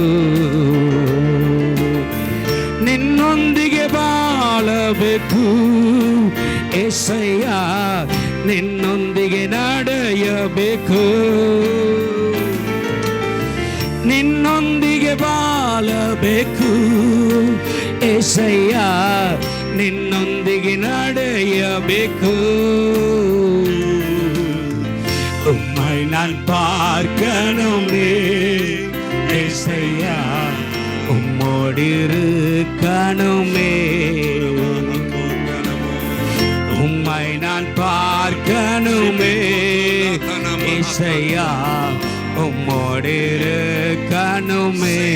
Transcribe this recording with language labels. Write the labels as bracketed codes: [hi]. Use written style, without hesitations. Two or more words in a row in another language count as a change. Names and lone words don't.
[kn] ನಿನ್ನೊಂದಿಗೆ ಬಾಳಬೇಕು ಏಸಯ್ಯ, ನಿನ್ನೊಂದಿಗೆ ನಡೆಯಬೇಕು. ನಿನ್ನೊಂದಿಗೆ ಬಾಳಬೇಕು ಏಸಯ್ಯ, ನಿನ್ನೊಂದಿಗೆ ನಡೆಯಬೇಕು. [ta] உம்மை நான் பார்க்கணுமே ஏசையா, உம்மோடு இருக்கணுமே. உம்மை நான் பார்க்கணுமே ஏசையா, உம்மோடு இருக்கணுமே.